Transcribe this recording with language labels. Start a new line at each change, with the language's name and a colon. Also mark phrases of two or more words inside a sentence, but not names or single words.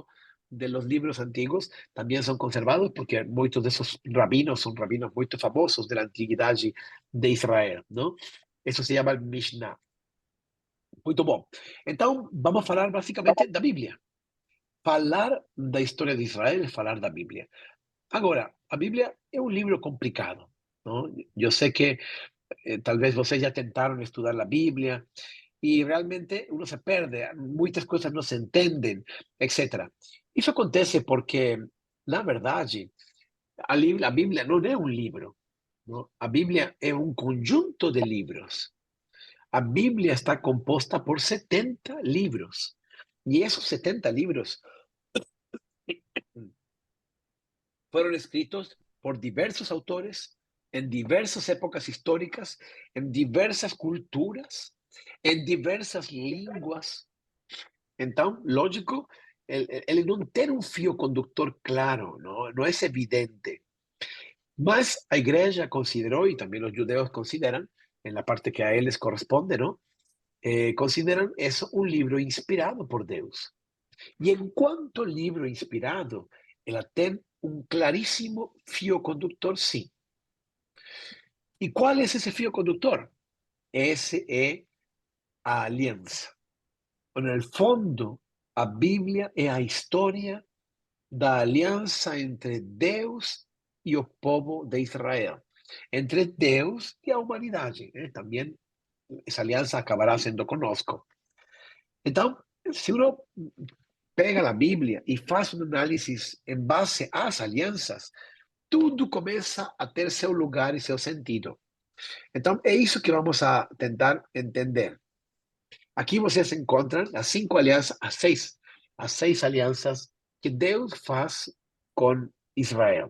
Spanish: De los libros antiguos también son conservados porque muchos de esos rabinos son rabinos muy famosos de la antigüedad de Israel, ¿no? Eso se llama el Mishnah. Muy bom. Entonces, vamos a hablar básicamente de la Biblia.
Portuguese: Falar da historia de Israel es falar da Biblia. Agora, a Biblia é um livro complicado, não? Eu sei que talvez vocês já tentaram estudar a Bíblia e realmente uno se perde, muitas coisas não se entendem, etc. Isso acontece porque, na verdade, a Bíblia não é um livro, não? A Bíblia é um conjunto de livros. A Bíblia está composta por 70 libros. E esses
Spanish: 70 libros fueron escritos por diversos autores en diversas épocas históricas, en diversas culturas, en diversas lenguas. Entonces, lógico, el no tener un fio conductor claro, no es evidente. Mas a iglesia consideró, y también los judeos consideran, en la parte que a él les corresponde, ¿no? Consideran eso un libro inspirado por Dios. Y en cuanto al libro inspirado, ela tem un clarísimo fio conductor, sí. ¿Y cuál es ese fio conductor? Ese es a alianza. En el fondo, a Biblia es a historia da alianza entre Deus y el povo de Israel, entre Deus y la humanidad. También esa alianza acabará siendo conosco.
Portuguese: Entonces, si uno pega a Bíblia e faz um análise em base às alianças, tudo começa a ter seu lugar e seu sentido. Então, é isso que vamos a tentar entender. Aqui vocês encontram as 5 alianças, as seis alianças que Deus faz com Israel.